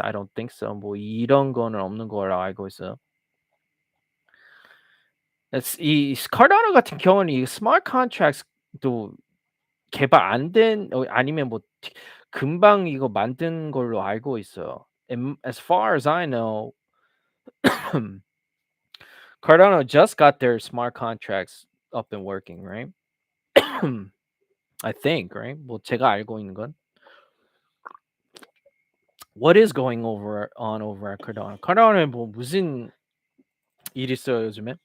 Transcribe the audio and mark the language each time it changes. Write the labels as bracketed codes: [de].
[en] I don't think so. [ko] 뭐 이런 거는 없는 걸로 알고 있어요. 이 카르다노 같은 경우는 이 스마트 컨트랙트도 개발 안 된 아니면 뭐 금방 이거 만든 걸로 알고 있어요. [en] As far as I know, Cardano just got their smart contracts up and working, right? I think, right? [ko] 뭐 제가 알고 있는 건. [en] What is going over at Cardano? [ko] Cardano에 뭐 무슨 일 있어요, 요즘에?